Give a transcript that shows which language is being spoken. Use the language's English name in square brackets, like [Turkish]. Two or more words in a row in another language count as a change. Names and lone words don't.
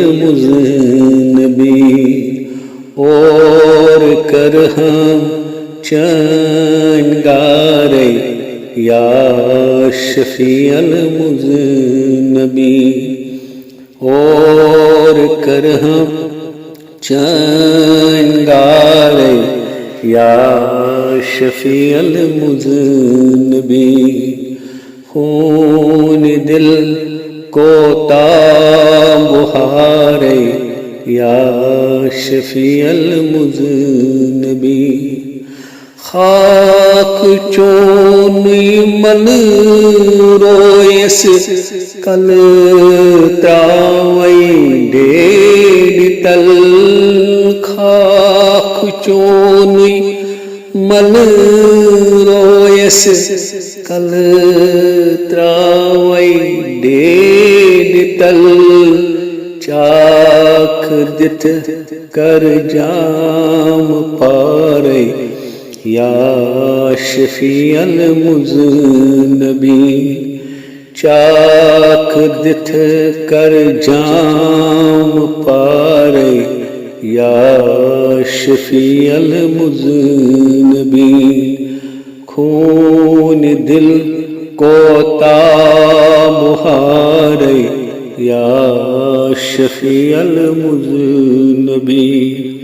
[Kashmiri] المذنبین، اور کر ہم چنگارے [Arabic] یا شفیع المذنبین، [Kashmiri] اور کر ہم چنگارے [Arabic] یا شفیع المذنبین۔ [Kashmiri] خون دل کو تاب ہارے [Arabic] یا شفیع المذنبین۔ [Kashmiri] خاک چونی من رویس کل تراوی ڈیڑ تل۔ خاک چونی من رویس کل تراوی ڈیڑ تل۔ چاک دت کر جام پارے [Arabic] یا شفیع المذنبین۔ [Kashmiri] چاک دتھ کر جام پارے [Arabic] یا شفیع المذنبین [Kashmiri] خون دل کو تاب ہارے [Arabic] یا شفیع المذنبین